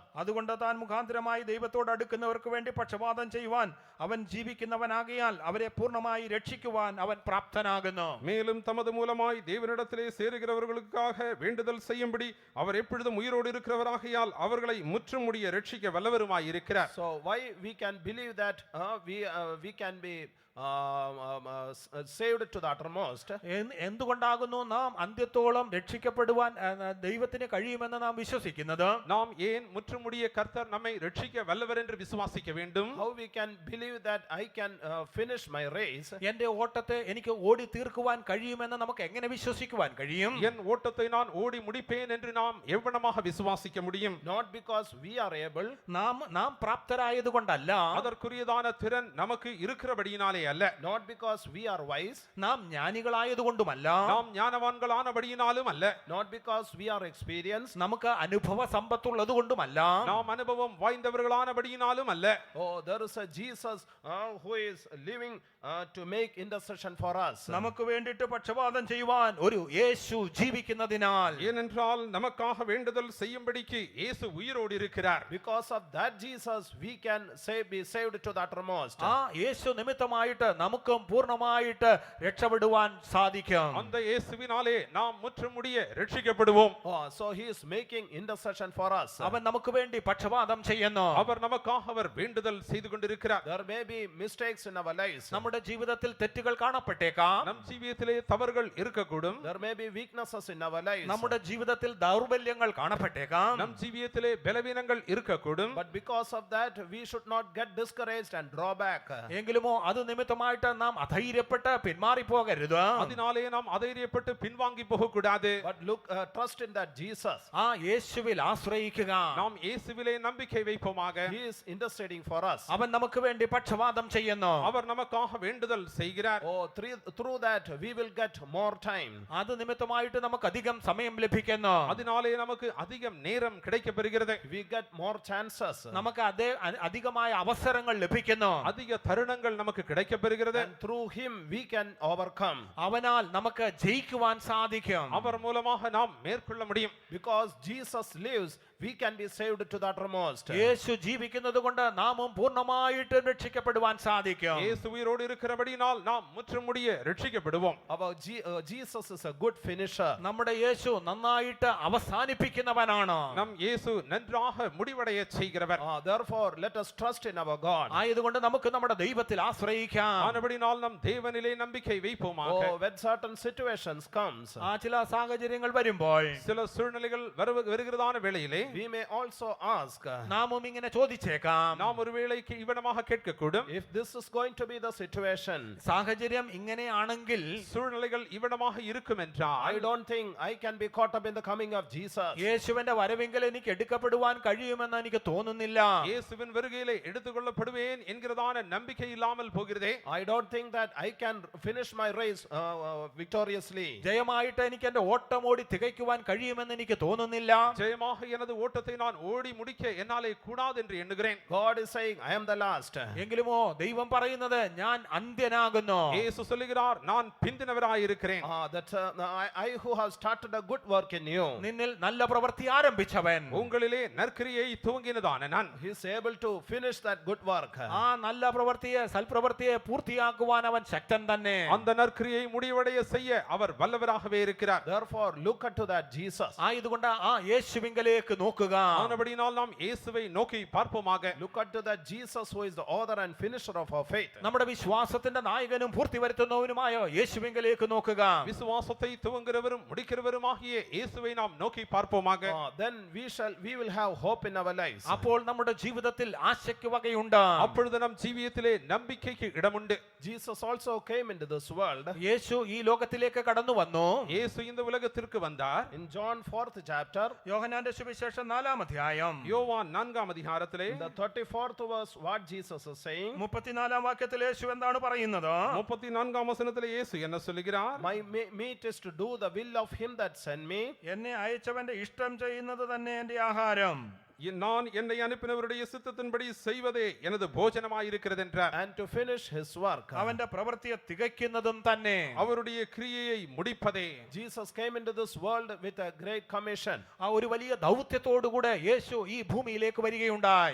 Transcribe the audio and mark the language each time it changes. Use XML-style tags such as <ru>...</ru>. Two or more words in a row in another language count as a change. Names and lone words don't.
<ml>അതുകൊണ്ട് താൻ മുഖാന്തരമായി ദൈവത്തോട് അടുക്കുന്നവർക്ക് വേണ്ടി പക്ഷപാതം ചെയ്യുവാൻ അവൻ ജീവിക്കുന്നവനാകിയാൽ അവരെ പൂർണ്ണമായി രക്ഷിക്കുവാൻ അവൻ പ്രാപ്തനാകുന്നു.</ml> <ta>மேலும் தமது மூலமாய் தேவனிடத்திலே சேருகிறவர்களுக்காக வேண்டுதல் செய்யும்படி அவர் எப்பொழுதும் உயிரோடு இருக்கிறவராகையால் அவர்களை முற்றுமுடிய ரட்சிக்க வல்லவருமாய் இருக்கிறார்.</ta> <en>So why we can believe that we can be saved to the uttermost?</en> <ml>എന്തുകൊണ്ടാകുന്നു നാം അന്ത്യത്തോളം രക്ഷിക്കപ്പെടുവാൻ ദൈവത്തിന് കഴിയുമെന്ന് നാം വിശ്വസിക്കുന്നത്?</ml> <ta>நாம் ஏன் முற்றுமுடிய கர்த்தர் நம்மை ரட்சிக்க வல்லவர் என்று விசுவாசிக்க வேண்டும்?</ta> <en>How we can believe that I can finish my race?</en> <ml>എന്റെ ഓട്ടത്തെ എനിക്ക് ഓടി തീർക്കുവാൻ കഴിയുമെന്ന് നമുക്ക് എങ്ങനെ വിശ്വസിക്കുവാൻ കഴിയും?</ml> <ta>என் ஓட்டத்தை நான் ஓடி முடிப்பேன் என்று நாம் எவ்வளமாக விசுவாசிக்க முடியும்?</ta> <en>Not because we are able,</en> <ml>നാം പ്രാപ്തരായതുകൊണ്ടല്ല,</ml> <ta>அதற்குரியதான திறன் நமக்கு இருக்கிறபடியினாலே அல்ல.</ta> <en>not because we are wise,</en> <ml>നാം ജ്ഞാനികളായതുകൊണ്ടുമല്ല,</ml> <ta>நாம் ஞானவான்களானபடியினாலும் அல்ல.</ta> <en>not because we are experienced,</en> <ml>നമുക്ക് അനുഭവ സമ്പത്തുള്ളത് കൊണ്ടുമല്ല,</ml> <ta>நாம் அனுபவம் வாய்ந்தவர்களானபடியினாலும் அல்ல.</ta> <en>oh there is a Jesus who is living to make intercession for us.</en> <ml>നമുക്ക് വേണ്ടിയിട്ട് പക്ഷപാതം ചെയ്യുവാൻ ഒരു യേശു ജീവിക്കുന്നതിനാൽ,</ml> <ta>ஏனென்றால் நமக்காக வேண்டுதல் செய்யும்படிக்கு இயேசு உயிரோடு இருக்கிறார்.</ta> <en>Because of that Jesus we can be saved to the uttermost.</en> <ml>ആ യേശു നിമിത്തമായിട്ട് നമുക്കും പൂർണ്ണമായിട്ട് രക്ഷപ്പെടുവാൻ സാധിക്കും.</ml> <ta>அந்த இயேசுவினாலே நாம் முற்றுமுடிய ரட்சிக்கப்படுவோம்.</ta> <en>So he is making intercession for us.</en> <ml>അവൻ നമുക്ക് വേണ്ടി പക്ഷപാതം ചെയ്യുന്നു.</ml> <ta>அவர் நமக்காக அவர் வேண்டுதல் செய்து கொண்டிருக்கிறார்.</ta> <en>There may be mistakes in our lives.</en> <ml>നമ്മുടെ ജീവിതത്തിൽ തെറ്റുകൾ കാണപ്പെട്ടേക്കാം.</ml> <ta>நம் ஜீவியத்திலே தவறுகள் இருக்கக்கூடும்.</ta> <en>There may be weaknesses in our lives.</en> <ml>നമ്മുടെ ജീവിതത്തിൽ ദൗർബല്യങ്ങൾ കാണപ്പെട്ടേക്കാം.</ml> <ta>நம் ஜீவியத்திலே பலவீனங்கள் இருக்கக்கூடும்.</ta> <en>But because of that we should not get discouraged and draw back.</en> <ml>എങ്കിലുമോ അത് നിമിത്തമായിട്ട് നാം അധൈര്യപ്പെട്ട് പിന്മാറിപ്പോകരുത്.</ml> <ta>அதனாலே நாம் அதைரியப்பட்டு பின்வாங்கி போக கூடாது.</ta> <en>But look, trust trust in that Jesus.</en> <ml>ആ യേശുവിൽ ആശ്രയിക്കുക.</ml> <ta>நாம் இயேசுவிலே நம்பிக்கை வைப்போமாக.</ta> <en>He is interceding for us.</en> <ml>അവൻ നമുക്ക് വേണ്ടി പക്ഷവാദം ചെയ്യുന്നു.</ml> <ta>அவர் நமக்காக வேண்டுதல் செய்கிறார்.</ta> <en>Oh, through that we will get more time.</en> <ml>അത് നിമിത്തമായിട്ട് നമുക്ക് അധികം സമയം ലഭിക്കുന്നു.</ml> <ta>அதனாலே நமக்கு அதிகம் நேரம் கிடைக்கப்பெறுகிறது.</ta> <en>We get more chances.</en> <ml>നമുക്ക് അധികമായ അവസരങ്ങൾ ലഭിക്കുന്നു.</ml> <ta>அதிக தருணங்கள் நமக்கு கிடைக்கப்பெறுகிறது.</ta> <en>And through him we can overcome.</en> <ml>അവനാൽ നമുക്ക് ജയിക്കുവാൻ സാധിക്കും.</ml> <ta>அவர் மூலமாக நாம் மேற்கொள்ள முடியும்.</ta> <en>Because Jesus lives, we can be saved to the uttermost.</en> <ml>യേശു ജീവിക്കുന്നത് കൊണ്ട് നാമും പൂർണ്ണമായിട്ട് രക്ഷിക്കപ്പെടുവാൻ സാധിക്കും.</ml> <ta>இயேசு உயிரோடு இருக்கிறபடியால் நாம் முற்றுமுடிய ரட்சிக்கப்படுவோம்.</ta> <en>Our Jesus is a good finisher.</en> <ml>നമ്മുടെ യേശു നന്നായിട്ട് അവസാനിപ്പിക്കുന്നവനാണ്.</ml> <ta>நம் இயேசு நன்றாக முடிவடைய செய்கிறவர்.</ta> <en>Therefore, let us trust in our God.</en> <ml>ആയതുകൊണ്ട് നമുക്ക് നമ്മുടെ ദൈവത്തിൽ ആശ്രയിക്കാം.</ml> <ta>ஆனபடியால் நம் தேவனிலே நம்பிக்கை வைப்போமாக.</ta> <en>When certain situations comes,</en> <ml>ചില സാഹചര്യങ്ങൾ വരുമ്പോൾ</ml> <ta>சில சூழ்நிலைகள் வருகிறதான வேளையிலே</ta> <en>we may also ask,</en> <ml>നാമും ഇങ്ങനെ ചോദിച്ചേക്കാം,</ml> <ta>நாம் ஒருவேளைக்கு இவ்விடமாக கேட்கக்கூடும்.</ta> <en>if this is going to be the situation,</en> <ml>സാഹചര്യം ഇങ്ങനെയാണെങ്കിൽ</ml> <ta>சூழ்நிலைகள் இவ்விடமாக இருக்கும்</ta> <en>I</en> <ta>என்றால்</ta> <en>don't think I can be caught up in the coming of Jesus.</en> <ml>യേശുവിന്റെ വരവെങ്കിൽ എനിക്ക് എടുക്കപ്പെടുവാൻ കഴിയുമെന്ന് എനിക്ക് തോന്നുന്നില്ല.</ml> <ta>இயேசுவின் வருகையிலே எடுத்துக்கொள்ளப்படுவேன் என்கிறதான நம்பிக்கை இல்லாமல் போகிறதே.</ta> <en>I don't think that I can finish my race victoriously.</en> <ml>ജയമായിട്ട് എനിക്ക് എന്റെ ഓട്ടം ഓടി തികയ്ക്കുവാൻ കഴിയുമെന്ന് എനിക്ക് തോന്നുന്നില്ല.</ml> <ta>ஜெயமாக எனது ஓட்டத்தை நான் ஓடி முடிக்க என்னாலே கூடாது என்று எண்ணுகிறேன்.</ta> <en>God is saying, I am the last.</en> <ml>എങ്കിലുമോ ദൈവം പറയുന്നത് ഞാൻ അന്ത്യനാകുന്നു.</ml> <ta>இயேசு சொல்லுகிறார் நான் பிந்தினவராய் இருக்கிறேன்.</ta> <en>I who have started a good work in you,</en> <ml>നിന്നിൽ നല്ല പ്രവൃത്തി ആരംഭിച്ചവൻ</ml> <ta>உங்களிலே நற்கிரியை துவங்கினதான நான்</ta> <en>he is able to finish that good work.</en> <ml>ആ നല്ല പ്രവൃത്തിയെ സൽപ്രവൃത്തിയെ പൂർത്തിയാക്കുവാൻ അവൻ ശക്തൻ തന്നെ.</ml> <ta>அந்த நற்கிரியை முடிவடைய செய்ய அவர் வல்லவராகவே இருக்கிறார்.</ta> <en>Therefore, look unto that Jesus.</en> <ml>ആയതുകൊണ്ട് ആ യേശുവിങ്കലേക്ക് നോക്കുക.</ml> <ta>ஆனபடியால் நாம் இயேசுவை நோக்கி பார்ப்போமாக.</ta> <en>Look unto that Jesus who is the author and finisher of our faith.</en> <ml>നമ്മുടെ വിശ്വാസത്തിന്റെ നായകനും പൂർത്തി വരുത്തുന്നവനുമായ യേശുവിങ്കലേക്ക് നോക്കുക.</ml> <ta>விசுவாசத்தை துவங்குகிறவரும் முடிக்கிறவருமாகிய இயேசுவை நாம் நோக்கி பார்ப்போமாக.</ta> <en>Then we will have hope in our lives.</en> <ml>അപ്പോൾ നമ്മുടെ ജീവിതത്തിൽ ആശയ്ക്ക് വകയുണ്ട്.</ml> <ta>அப்பொழுது நம் ஜீவியத்திலே நம்பிக்கைக்கு இடமுண்டு.</ta> <en>Jesus also came into this world.</en> <ml>യേശു ഈ ലോകത്തിലേക്ക് കടന്നു വന്നു.</ml> <ta>இயேசு இந்த உலகத்திற்கு வந்தார்.</ta> <en>In John 4th chapter,</en> <ml>യോഹന്നാന്റെ സുവിശേഷം 4-ാം അധ്യായം</ml> <ta>யோவான் 4ஆம் அதிகாரத்திலே</ta> <en>in the 34th verse, what Jesus is saying,</en> <ml>34-ാം വാക്യത്തിൽ യേശു എന്താണ് പറയുന്നത്?</ml> <ta>34ஆம் வசனத்திலே இயேசு என்ன சொல்லுகிறார்?</ta> <en>my meat is to do the will of him that sent me.</en> <ml>എന്നെ അയച്ചവന്റെ ഇഷ്ടം ചെയ്യുന്നത് തന്നെ എന്റെ ആഹാരം.</ml> <ta>நான் என்னை அனுப்பினவருடைய சித்தத்தின்படி செய்வதே எனது போஜனமாயிருக்கிறது என்றார்.</ta> <en>And to finish his work.</en> <ml>അവന്റെ പ്രവൃത്തിയെ തികയ്ക്കുന്നതും തന്നെ.</ml> <ta>அவருடைய கிரியையை முடிப்பதே.</ta> <en>Jesus came into this world with a great commission.</en> <ml>ആ ഒരു വലിയ ദൗത്യത്തോടുകൂടെ യേശു ഈ ഭൂമിയിലേക്ക് വരികയുണ്ടായി.</ml>